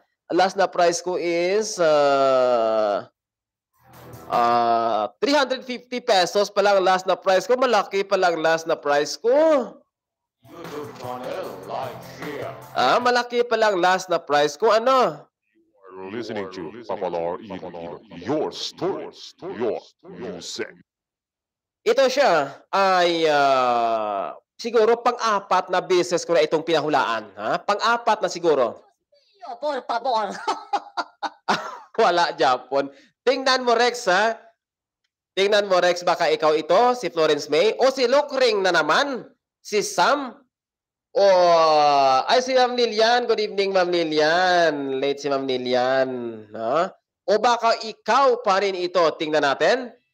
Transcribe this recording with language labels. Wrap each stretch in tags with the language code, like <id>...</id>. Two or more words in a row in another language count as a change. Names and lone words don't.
<tl>Last na price ko is 350 pesos pa lang last na price ko. Malaki pa lang last na price ko.</tl> <en>YouTube channel, like, share.</en> <tl>Malaki pa lang last na price ko. Ano?</tl> <en>You're listening to Papalar Iloilo. Your story, your music.</en> <tl>Ito siya ay siguro pang-apat na beses ko na itong pinahulaan. Pang-apat na siguro.</tl> <es>Por favor.</es> <tl>Wala, Japon. Tingnan mo, Rex, ha? Tingnan mo, Rex, baka ikaw ito, si Florence May, o si Lokring na naman, si Sam, o, si Ma'am Lilian.</tl> <en>Good evening, Ma'am Lilian.</en> <tl>Late si Ma'am Lilian. O baka ikaw pa rin ito. Tingnan natin.</tl>